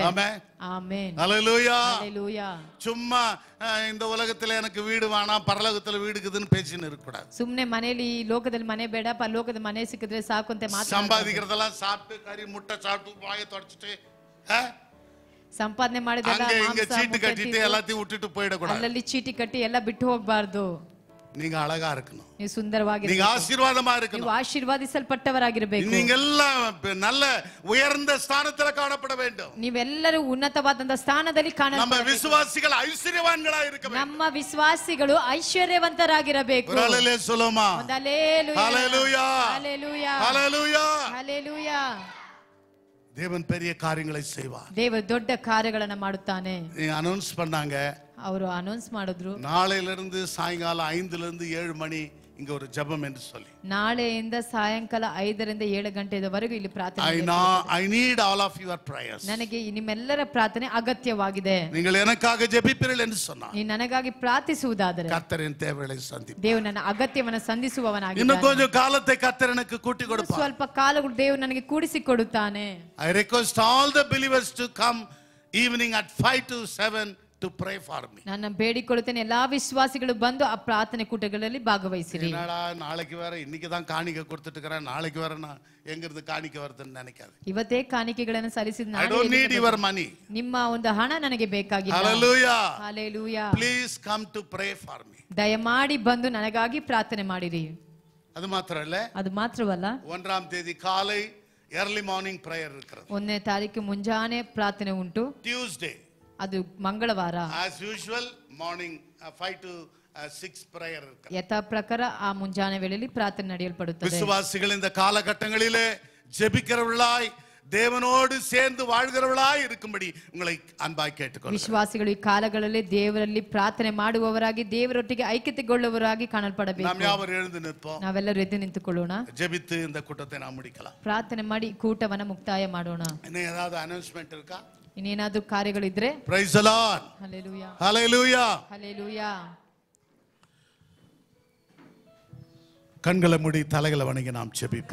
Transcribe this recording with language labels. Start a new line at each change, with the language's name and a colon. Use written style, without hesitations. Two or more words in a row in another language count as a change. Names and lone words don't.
Tamil: ஆமென்.
Kannada: ಆಮೆನ್.
Tamil: ஹல்லேலூயா.
Kannada: ஹalleluya.
Tamil: சும்மா இந்த உலகத்துல எனக்கு வீடு வேணாம் பரலோகத்துல வீடு இருக்குதுன்னு பேசின்னு இருக்க கூடாது.
Kannada: ಸುಮ್ನೆ ಮನೆಯಲ್ಲಿ ಲೋಕದಲ್ಲಿ ಮನೆ ಬೇಡ ಪರಲೋಕದ ಮನೆ ಸಿಕ್ಕಿದ್ರೆ ಸಾಕು ಅಂತ ಮಾತಾಡ.
Tamil: சம்பாதிக்கிறதெல்லாம் சாப்பிட்டு கறி முட்டை சாப்பிட்டு வாயை தொடச்சிட்டு
Kannada: ಸಂಪಾದನೆ ಮಾಡಿದೆಲ್ಲ
Tamil: அங்க இங்க
Kannada: ಮಾಂಸ
Tamil: சீட்டு
Kannada: ಮುಟ್ಟೆ
Tamil: கட்டிட்டு
Kannada: ತಿಂದು
Tamil: எல்லாத்தையும் விட்டுட்டு போயிடக்கூடாது.
Kannada: ಅಲ್ಲಲ್ಲಿ ಚೀಟಿ ಕಟ್ಟಿ ಎಲ್ಲ ಬಿಟ್ಟು ಹೋಗಬಾರದು.
Tamil: நீங்க அழகா இருக்கணும்.
Kannada: ನೀವು ಸುಂದರವಾಗಿ
Tamil: நீங்க ஆசீர்வாதமா
Kannada: ನೀವು
Tamil: இருக்கணும்.
Kannada: ಆಶೀರ್ವಾದಿಸಲ್ಪಟ್ಟವರಾಗಿರಬೇಕು.
Tamil: நீங்க எல்லாம் நல்ல உயர்ந்த ஸ்தானத்துல காணப்பட வேண்டும்.
Kannada: ನೀವೆಲ್ಲರೂ ಉನ್ನತವಾದಂತ ಸ್ಥಾನದಲ್ಲಿ
Tamil: நம்ம
Kannada: ಕಾಣಬೇಕು.
Tamil: விசுவாசிகள் ஐஸ்வர்யவான்களா இருக்க வேண்டும்.
Kannada: ನಮ್ಮ ವಿಶ್ವಾಸಿಗಳು ಐಶ್ವರ್ಯವಂತರಾಗಿರಬೇಕು.
Tamil: ஹல்லேலூயா சொல்லுமா.
Kannada: ஹalleluya. ஹalleluya. ஹalleluya. ஹalleluya. ஹalleluya.
Tamil: தேவன் பெரிய காரியங்களை செய்வார்.
Kannada: ದೇವರು ದೊಡ್ಡ ಕಾರ್ಯಗಳನ್ನು ಮಾಡುತ್ತಾನೆ.
Tamil: நீங்க அனௌன்ஸ் பண்ணாங்க.
Kannada: ಅವರು ಅನೌನ್ಸ್ ಮಾಡಿದ್ರು.
Tamil: நாளையிலிருந்து சாயங்காலம் 5 லிருந்து 7 மணி இங்க ஒரு ஜெபம் என்று சொல்லி.
Kannada: ನಾಳೆಯಿಂದ ಸಾಯಂಕಾಲ 5 ರಿಂದ 7 ಗಂಟೆಯವರೆಗೂ ಇಲ್ಲಿ ಪ್ರಾರ್ಥನೆ.
English: I need all of your prayers.
Kannada: ನನಗೆ ನಿಮ್ಮೆಲ್ಲರ ಪ್ರಾರ್ಥನೆ ಅಗತ್ಯವಾಗಿದೆ.
Tamil: நீங்கள் எனக்காக ஜெபிப்பீர்கள் என்று சொன்னார்.
Kannada: ನೀ ನನಗಾಗಿ ಪ್ರಾರ್ಥಿಸುವುದಾದರೆ
Tamil: கர்த்தர் என் தேவைகளை சந்திப்பார்.
Kannada: ದೇವರು ನನ್ನ ಅಗತ್ಯವನ್ನು ಸಂಧಿಸುವವನಾಗಿದ್ದಾನೆ.
Tamil: இன்னும் கொஞ்சம் காலத்தை கர்த்தர் எனக்கு கூட்டி கொடுப்பார்.
Kannada: ಸ್ವಲ್ಪ ಕಾಲಗಳು ದೇವರು ನನಗೆ ಕೂಡಿಸಿಕೊಡುತ್ತಾನೆ.
English: I request all the believers to come evening at 5 to 7 to pray for me.
Kannada: ನಾನು ಬೇಡಿಕೊಳ್ಳುತ್ತೇನೆ ಎಲ್ಲಾ ವಿಶ್ವಾಸಿಗಳು ಬಂದು ಆ ಪ್ರಾರ್ಥನೆ ಕೂಟಗಳಲ್ಲಿ ಭಾಗವಹಿಸಿರಿ.
Tamil: என்னடா நாளைக்கு வேற இன்னைக்கு தான் காணிக்கை கொடுத்துட்டு இருக்கறேன் நாளைக்கு வேற நான் எங்க இருந்து காணிக்கை வருதுன்னு நினைக்காத.
Kannada: ಇವತ್ತೇ ಕಾಣಿಕೆಗಳನ್ನು ಸಲ್ಲಿಸಿದ
English: I don't need your money.
Kannada: ನಿಮ್ಮ ಒಂದು ಹಣ ನನಗೆ ಬೇಕಾಗಿಲ್ಲ.
English: Hallelujah. Hallelujah. Please come to pray for me.
Kannada: ದಯಮಾಡಿ ಬಂದು ನನಗಾಗಿ ಪ್ರಾರ್ಥನೆ ಮಾಡಿರಿ.
Tamil: அது மாத்திரம் இல்ல.
Kannada: ಅದು ಮಾತ್ರವಲ್ಲ
Tamil: 1ஆம் தேதி காலை
English: early morning prayer
Tamil: இருக்கிறது.
Kannada: 1ನೇ ತಾರೀಕು ಮುಂಜಾನೆ ಪ್ರಾರ್ಥನೆ ಉಂಟು.
English: Tuesday
Kannada: ಅದು ಮಂಗಳವಾರ
English: as usual morning 5 to 6 prayer இருக்கிறது.
Kannada: ಯಥಾ ಪ್ರಕಾರ ಆ ಮುಂಜಾನೆ ವೇಳೆಯಲ್ಲಿ ಪ್ರಾರ್ಥನೆ ನಡೆಯಲ್ಪಡುತ್ತದೆ.
Tamil: விசுவாசிகள் இந்த காலகட்டங்களிலே ஜெபிக்கிறவர்களாய் தேவனோடு சேர்ந்து வாழ்கிறவர்களாய் இருக்கும்படி உங்களை அன்பாய் கேட்டுக்கொள்கிறேன்.
Kannada: ವಿಶ್ವಾಸಿಗಳು ಈ ಕಾಲಗಳಲ್ಲಿ ದೇವರಲ್ಲಿ ಪ್ರಾರ್ಥನೆ ಮಾಡುವವರಾಗಿ ದೇವರೊಟ್ಟಿಗೆ ಐಕ್ಯತೆಗೊಳ್ಳುವವರಾಗಿ ಕಾಣಲ್ಪಡಬೇಕು.
Tamil: நாம் யாவரும் எழுந்து நிற்போம்.
Kannada: ನಾವೆಲ್ಲರೂ ಎದ್ದು ನಿಂತುಕೊಳ್ಳೋಣ.
Tamil: ஜெபித்து இந்த கூட்டத்தை நாம் முடிக்கலாம்.
Kannada: ಪ್ರಾರ್ಥನೆ ಮಾಡಿ ಕೂಟವನ್ನ ಮುಕ್ತಾಯ ಮಾಡೋಣ.
Tamil: இன்னும் ஏதாவது அனௌன்ஸ்மென்ட் இருக்கா?
Kannada: ಇನ್ನೇನಾದ್ರೂ ಕಾರ್ಯಗಳಿದ್ರೆ
English: Praise the Lord.
Kannada: ಹಲ್ಲೆಲೂಯಾ.
English: Hallelujah.
Kannada: ಹಲ್ಲೆಲೂಯಾ.
Tamil: கண்களை மூடி தலைகளை வணங்கி நாம் ஜெபிப்போம்.